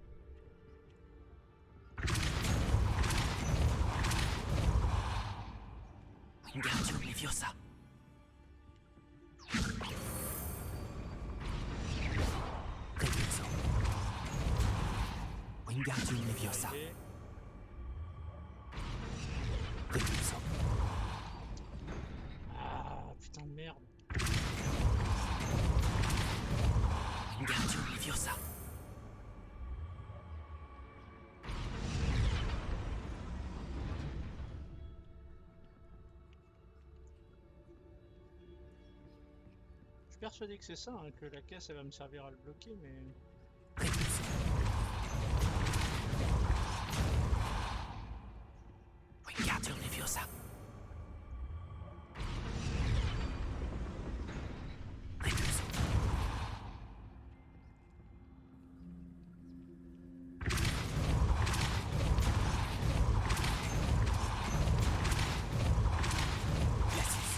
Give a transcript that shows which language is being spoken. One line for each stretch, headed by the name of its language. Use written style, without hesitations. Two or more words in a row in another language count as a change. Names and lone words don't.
French: Wingardium Leviosa. Repulsant. Wingardium Leviosa. Et- Repulsant. Ah, putain de merde. Wingardium Leviosa. Je suis persuadé que c'est ça, hein, que la caisse elle va me servir à le bloquer, mais... Repulsant. Wingardium Leviosa. Repulsant. Glacis.